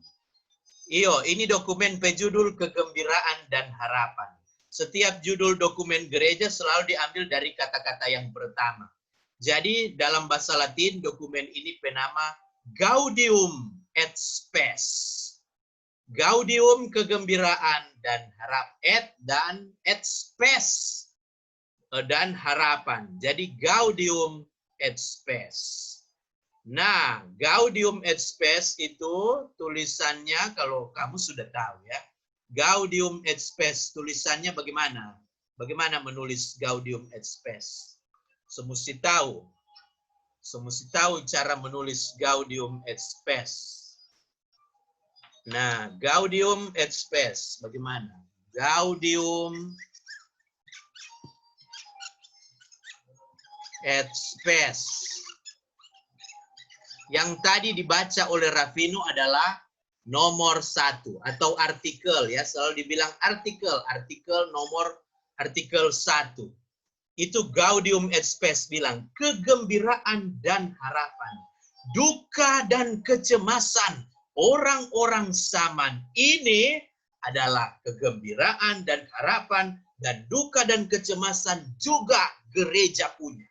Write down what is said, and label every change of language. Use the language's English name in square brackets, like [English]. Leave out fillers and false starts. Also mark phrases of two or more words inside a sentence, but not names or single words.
[Indonesian] Iyo, ini dokumen berjudul Kegembiraan dan Harapan. Setiap judul dokumen gereja selalu diambil dari kata-kata yang pertama. Jadi dalam bahasa Latin dokumen ini bernama Gaudium et Spes. Gaudium kegembiraan dan et spes dan harapan. Jadi Gaudium et Spes. Nah, Gaudium et Spes itu tulisannya kalau kamu sudah tahu ya. Gaudium et Spes tulisannya bagaimana? Bagaimana menulis Gaudium et Spes? Semesti tahu cara menulis Gaudium et Spes. Nah, Gaudium et Spes bagaimana? Gaudium et Spes. Yang tadi dibaca oleh Raffino adalah nomor 1 atau artikel ya, selalu dibilang artikel nomor artikel 1. Itu Gaudium et Spes bilang kegembiraan dan harapan, duka dan kecemasan orang-orang zaman ini adalah kegembiraan dan harapan, dan duka dan kecemasan juga gereja punya.